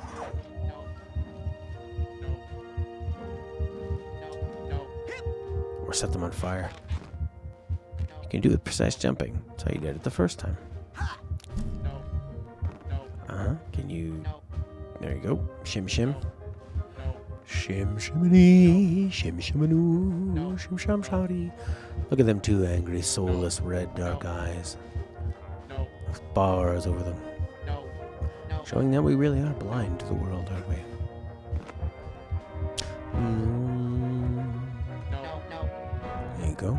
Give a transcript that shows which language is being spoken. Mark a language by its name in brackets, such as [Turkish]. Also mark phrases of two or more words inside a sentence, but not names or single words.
[English] Or set them on fire. You can do it with precise jumping. That's how you did it the first time. Can you... There you go. Shim shim. Shim shiminy. Shim shimanoo. Shim sham shouty. Look at them two angry, soulless, red, dark eyes. With bars over them. Showing that we really are blind to the world, aren't we? There you go.